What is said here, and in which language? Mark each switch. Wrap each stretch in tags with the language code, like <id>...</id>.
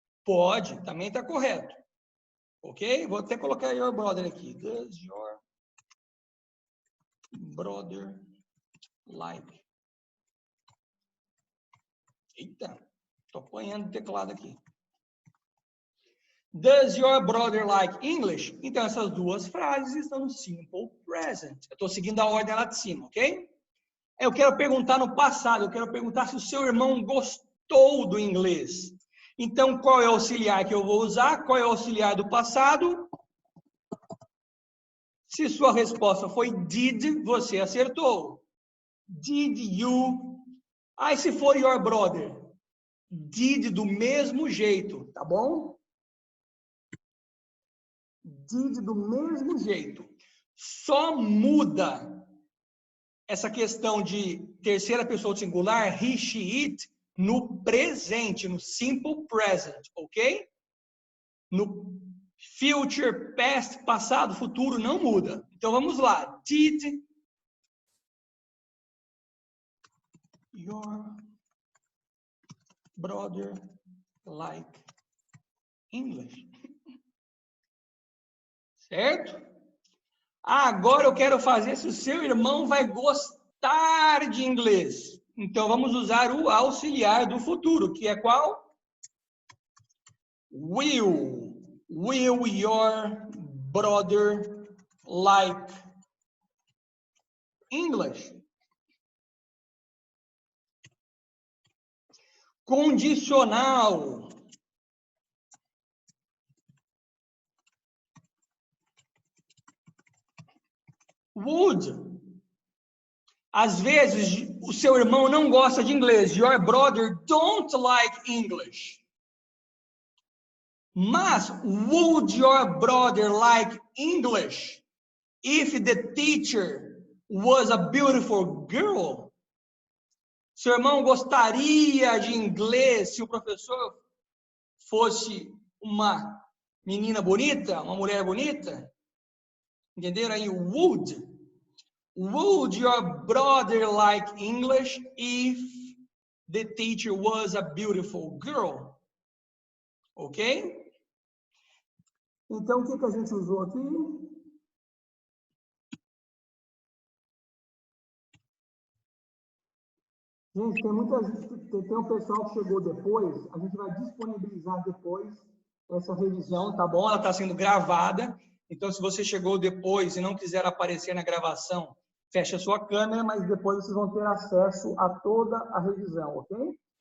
<pt>Pode, também está correto. Ok? Vou até colocar</pt> <en>your brother</en> <pt>aqui.</pt> <en>Does your brother like?</en> <pt>Eita, estou apanhando o teclado aqui.</pt> <en>Does your brother like English?</en> <pt>Então, essas duas frases estão no simple present. Eu estou seguindo a ordem lá de cima, ok? Eu quero perguntar no passado, eu quero perguntar se o seu irmão gostou do inglês. Então, qual é o auxiliar que eu vou usar? Qual é o auxiliar do passado? Se sua resposta foi did, você acertou.</pt> <en>Did you?</en> <pt>Aí, se for</pt> <en>your brother,</en> <pt>did do mesmo jeito, tá bom? Did do mesmo jeito. Só muda essa questão de terceira pessoa singular, he, she, it, no presente, no simple present, ok? No future, past, passado, futuro, não muda. Então, vamos lá.</pt> <en>Did your brother like English? Certo?</en> <pt>Agora eu quero fazer se o seu irmão vai gostar de inglês. Então, vamos usar o auxiliar do futuro, que é qual?</pt> <en>Will. Will your brother like English?</en> <pt>Condicional.</pt> <en>Would.</en> <pt>Às vezes, o seu irmão não gosta de inglês.</pt> <en>Your brother don't like English. Mas, would your brother like English if the teacher was a beautiful girl?</en> <pt>Seu irmão gostaria de inglês se o professor fosse uma menina bonita, uma mulher bonita? Entenderam aí? Would.</pt> <en>Would your brother like English if the teacher was a beautiful girl? Ok?</en> <pt>Então, o que a gente usou aqui? Gente, tem um pessoal que chegou depois, a gente vai disponibilizar depois essa revisão, tá bom? Ela está sendo gravada, então se você chegou depois e não quiser aparecer na gravação, feche a sua câmera, mas depois vocês vão ter acesso a toda a revisão, ok?</pt>